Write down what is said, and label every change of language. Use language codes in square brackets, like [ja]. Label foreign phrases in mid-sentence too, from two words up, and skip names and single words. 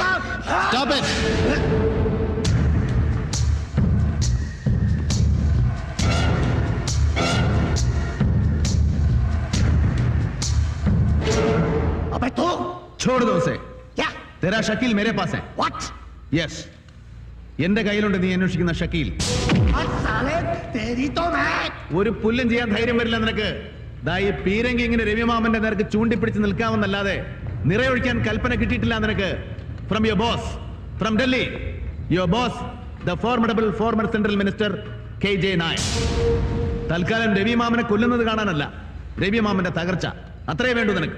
[en] Stop it. [hi] अबे तो छोड़ दो उसे। क्या? तेरा शकील मेरे पास है। [en] What? Yes. [ml] എന്റെ കയ്യിലുണ്ട് നീ അന്വേഷിക്കുന്ന ഷക്കീൽ. [hi] साले तेरी तो मैं। [ml] ഒരു പുല്ലും ചെയ്യാൻ ധൈര്യം വരില്ല നിനക്ക്. ദാ ഈ പീരങ്കി ഇങ്ങനെ രവിമാമന്റെ നേർക്ക് ചൂണ്ടിപ്പിടിച്ച് നിൽക്കാമെന്നല്ലാതെ നിറയൊഴിക്കാൻ കൽപ്പന കിട്ടിയിട്ടില്ല നിനക്ക്. [en] from your boss, from Delhi. your boss, the formidable former central minister KJ നായർ. [ml] തൽക്കാലം രവിമാമനെ കൊല്ലുന്നത് കാണാനല്ല, രവിമാമന്റെ തകർച്ച അത്രേ വേണ്ടു നിനക്ക്.